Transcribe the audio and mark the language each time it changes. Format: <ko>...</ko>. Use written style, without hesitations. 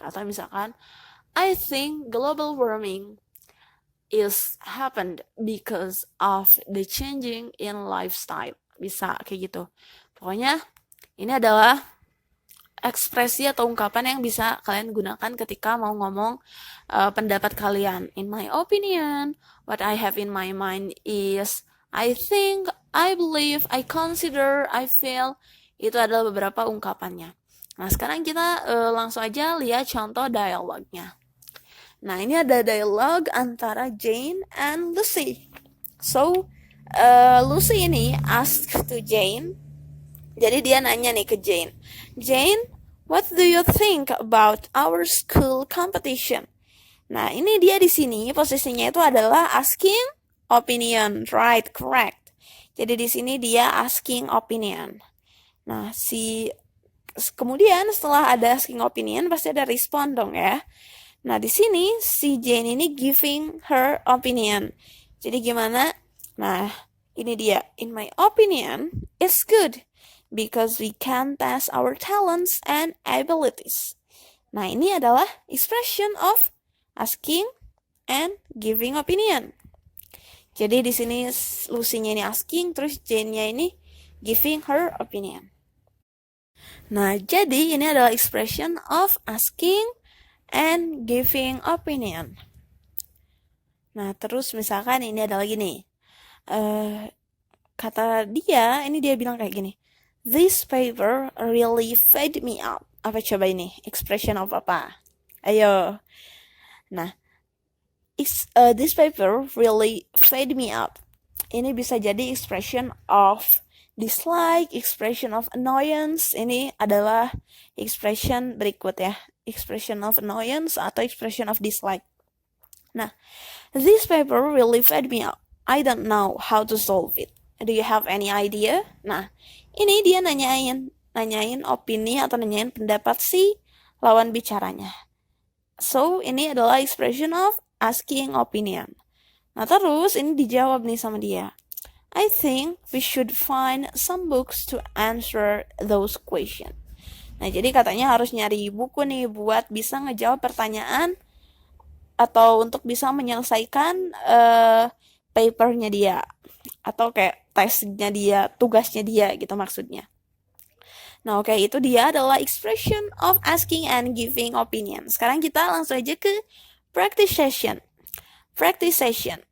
<id>Atau misalkan,</id> <en>I think global warming is happened because of the changing in lifestyle.</en> <id>Bisa kayak gitu. Pokoknya ini adalah ekspresi atau ungkapan yang bisa kalian gunakan ketika mau ngomong pendapat kalian.</id> <en>In my opinion, what I have in my mind is I think, I believe, I consider, I feel.</en> <id>Itu adalah beberapa ungkapannya. Nah, sekarang kita langsung aja lihat contoh dialognya. Nah, ini ada dialog antara Jane and Lucy.</id> <en>So, Lucy</en> <id>ini</id> <en>ask to Jane.</en> <id>Jadi dia nanya nih ke Jane.</id> <en>Jane, what do you think about our school competition?</en> <id>Nah, ini dia di sini posisinya itu adalah</id> <en>asking opinion, right? Correct.</en> <id>Jadi di sini dia asking opinion. Nah, kemudian setelah ada asking opinion pasti ada respond dong ya. Nah, di sini si Jane ini</id> <en>giving her opinion.</en> <id>Jadi gimana? Nah, ini dia.</id> <en>In my opinion, it's good because we can test our talents and abilities.</en> <id>Nah, ini adalah</id> <en>expression of asking and giving opinion.</en> <id>Jadi di sini Lucy-nya ini asking, terus Jane-nya ini</id> <en>giving her opinion.</en> <id>Nah, jadi ini adalah</id> <en>expression of asking and giving opinion.</en> <id>Nah, terus misalkan ini ada lagi nih. Kata dia, ini dia bilang kayak gini.</id> <en>This paper really fed me up.</en> <id>Apa coba ini?</id> <en>Expression of</en> <id>apa? Ayo. Nah,</id> <en>this paper really fed me up.</en> <id>Ini bisa jadi</id> <en>expression of dislike, expression of annoyance.</en> <id>Ini adalah expression berikut ya.</id> <en>Expression of annoyance atau expression of dislike. Nah, this paper really fed me up. I don't know how to solve it. Do you have any idea?</en> <id>Nah, ini dia nanyain opini atau nanyain pendapat si lawan bicaranya.</id> <en>So,</en> <id>ini adalah</id> <en>expression of asking opinion.</en> <id>Nah, terus ini dijawab nih sama dia.</id> <en>I think we should find some books to answer those questions.</en> <id>Nah, jadi katanya harus nyari buku nih buat bisa ngejawab pertanyaan atau untuk bisa menyelesaikan papernya dia atau kayak tesnya dia, tugasnya dia gitu maksudnya. Nah, oke, itu dia adalah expression of asking and giving opinion. Sekarang kita langsung aja ke practice session. practice session.</id>